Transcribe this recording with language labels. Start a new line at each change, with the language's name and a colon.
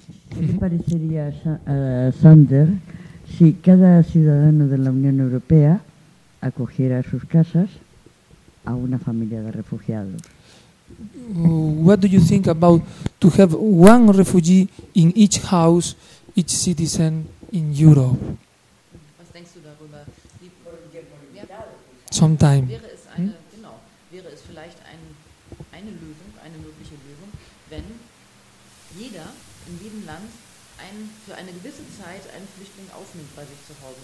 Spanish: ¿Qué te parecería, Sander, si cada ciudadano de la Unión Europea acoger a sus casas a una familia de refugiados?
English: What do you think about to have one refugee in each house, each citizen in Europe?
German: Was denkst du darüber?
English: Sometime.
German: Wäre es vielleicht eine Lösung, eine mögliche Lösung, wenn jeder in jedem Land für eine gewisse Zeit einen Flüchtling aufnimmt bei sich zu Hause?